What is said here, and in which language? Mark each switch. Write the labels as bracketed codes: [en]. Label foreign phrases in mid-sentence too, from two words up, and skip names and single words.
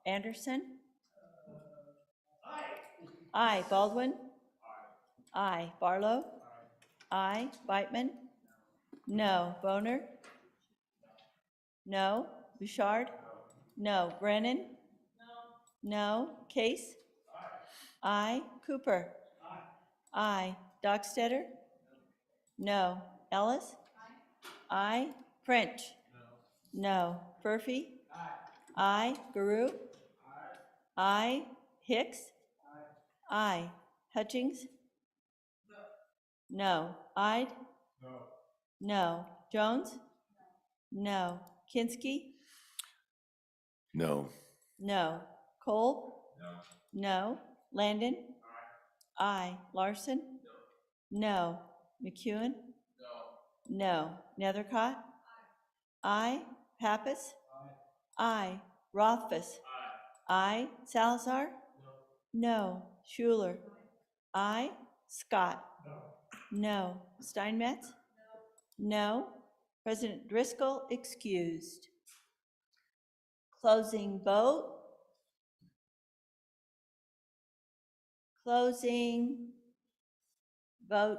[en] Anderson? Aye. Baldwin? Aye. Barlow? Aye. Whitman? No. Boner? No. Bouchard? No. Brennan? No. Case? Aye. Cooper? Aye. Dockstetter? No. Ellis? Aye. French? No. Murphy? Aye. Guru? Aye. Hicks? Aye. Hutchings? No. Ide? No. Jones? No. Kinski? No. No. Kolb? No. Landon? Aye. Larson? No. McEwen? No. Nethercott? Aye. Pappas? Aye. Rothfuss? Aye. Salazar? No. Schuler? Aye. Scott? No. Steinmetz? No. President Driscoll excused. Closing vote. Closing. Vote close.